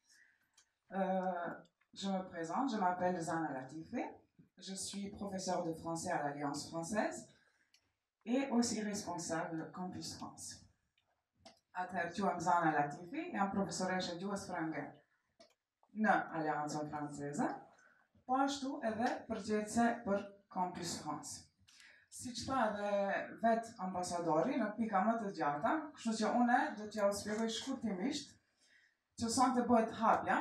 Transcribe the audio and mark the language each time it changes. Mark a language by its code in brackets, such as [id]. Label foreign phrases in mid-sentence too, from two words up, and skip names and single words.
[fr] Je me présente, je m'appelle Zana Latifi. Je suis professeure de français à l'Alliance française et aussi responsable Campus France. [sq] Atëherë Zana Latifi, jam profesoreshe gjuhës frange në Aleancën Franceze, po ashtu edhe përgjegjëse për Campus France. Siç tha edhe vet ambasadori në pika më të gjata, kështu që une do t'ja u shpjegoj shkurtimisht që sonte bëhet hapja,